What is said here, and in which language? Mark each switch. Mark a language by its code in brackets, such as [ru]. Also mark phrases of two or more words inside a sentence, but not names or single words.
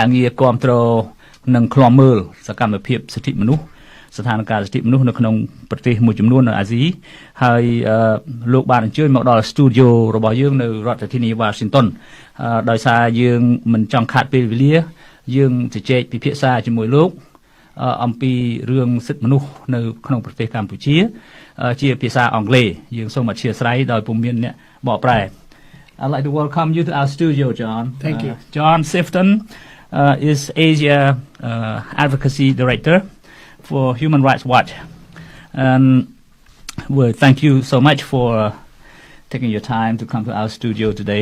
[km] ងារគាំទ្រនិងឃ្លាំមើលសកម្មភាពសិទ្ធិមនុស្សស្ថានភាពសិទ្ធិមនុស្សនៅក្នុងប្រទេសមួយចំនួននៅអាស៊ីហើយលោកបានអញ្ជើញមកដល់ studio របស់យើងនៅរដ្ឋធានី Washington ដោយសារយើងមិនចង់ខាតពេលវេលាយើងជជែកពិភាក្សាជាមួយលោកអំពីរឿងសិទ្ធិមនុស្សនៅក្នុងប្រទេសកម្ពុជាជាភាសាអង់គ្លេសយើងសូមអធិស្ឋានដោយពុំមានអ្នកបកប្រែ [en] I'd like to welcome you to our studio, John. Thank you. John Sifton is Asia Advocacy Director for Human Rights Watch. And well, thank you so much for taking your time to come to our studio today.